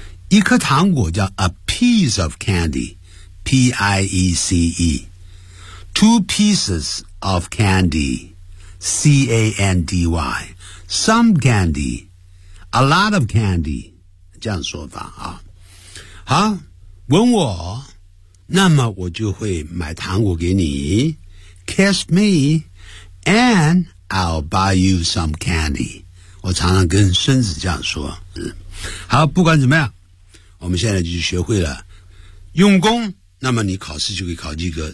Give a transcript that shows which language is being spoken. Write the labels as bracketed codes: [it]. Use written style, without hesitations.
[zh] 一颗糖果叫 [en] a piece of candy， P-I-E-C-E， two pieces of candyC-A-N-D-Y Some candy A lot of candy [zh] 这样说法啊。好，问我，那么我就会买糖果给你。 [en] Kiss me And I'll buy you some candy。 [zh] 我常常跟孙子这样说。好，不管怎么样，我们现在就学会了用功，那么你考试就可以考及格。